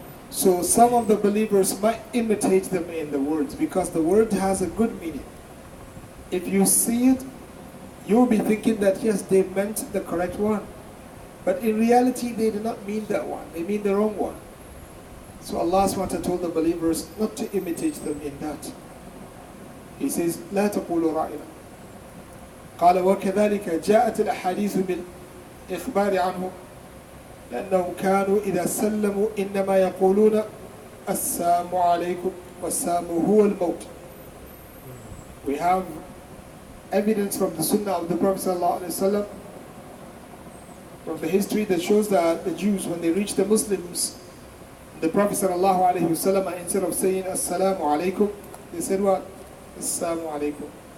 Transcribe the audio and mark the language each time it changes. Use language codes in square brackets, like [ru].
[en] So some of the believers might imitate them in the words because the word has a good meaning. If you see it, you'll be thinking that yes, they meant the correct one. But in reality, they do not mean that one. They mean the wrong one. So Allah SWT told the believers not to imitate them in that. He says, [ar] لا تقولوا رأينا. قال وكذلك جاءت الأحاديث بالإخبار عنهم لأنهم كانوا إذا سلموا إنما يقولون السلام عليكم والسلام هو الموت. [en] We have evidence from the Sunnah of the Prophet ﷺ, from the history that shows that the Jews, when they reached the Muslims, the Prophet ﷺ, instead of saying Assalamu alaikum, they said what? Assalamu alaikum.